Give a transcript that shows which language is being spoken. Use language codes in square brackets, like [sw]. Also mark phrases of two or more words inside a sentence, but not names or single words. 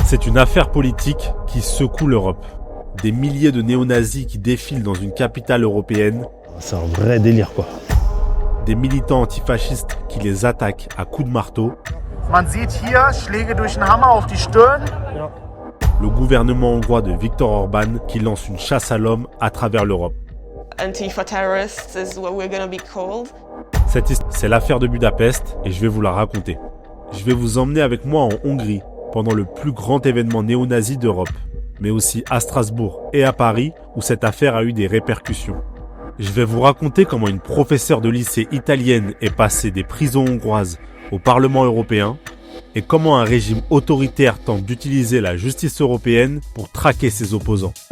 [fr] C'est une affaire politique qui secoue l'Europe. Des milliers de néo-nazis qui défilent dans une capitale européenne. C'est un vrai délire, quoi. Des militants antifascistes qui les attaquent à coups de marteau. [de] Man sieht hier Schläge durch einen Hammer auf die Stirn. [fr] Le gouvernement hongrois de Viktor Orban qui lance une chasse à l'homme à travers l'Europe. [en] Antifa terrorists is what we're gonna be called. [fr] Cette histoire, c'est l'affaire de Budapest et je vais vous la raconter. Je vais vous emmener avec moi en Hongrie pendant le plus grand événement néo-nazi d'Europe, mais aussi à Strasbourg et à Paris où cette affaire a eu des répercussions. Je vais vous raconter comment une professeure de lycée italienne est passée des prisons hongroises au Parlement européen et comment un régime autoritaire tente d'utiliser la justice européenne pour traquer ses opposants.